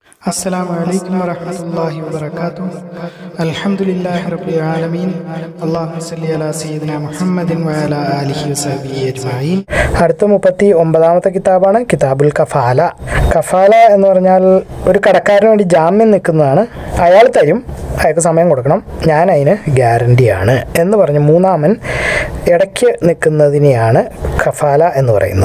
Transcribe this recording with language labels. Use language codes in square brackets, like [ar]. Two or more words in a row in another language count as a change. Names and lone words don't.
[ar] السلام عليكم ورحمة الله وبركاته. الحمد لله رب العالمين. اللهم صل على سيدنا محمد وعلى آله وصحبه أجمعين. [ml] അടുത്ത 39ാമത്തെ കിതാബാണ് കിതാബുൽ കഫാല. കഫാല എന്ന് പറഞ്ഞാൽ ഒരു കടക്കാരന് വേണ്ടി ജാമ്യം നിൽക്കുന്നതാണ്. അയാൾ തരും, അയാൾക്ക് സമയം കൊടുക്കണം, ഞാൻ അതിന് ഗ്യാരണ്ടിയാണ് എന്ന് പറഞ്ഞ് മൂന്നാമൻ ഇടയ്ക്ക് നിൽക്കുന്നതിനെയാണ് കഫാല എന്ന് പറയുന്നത്.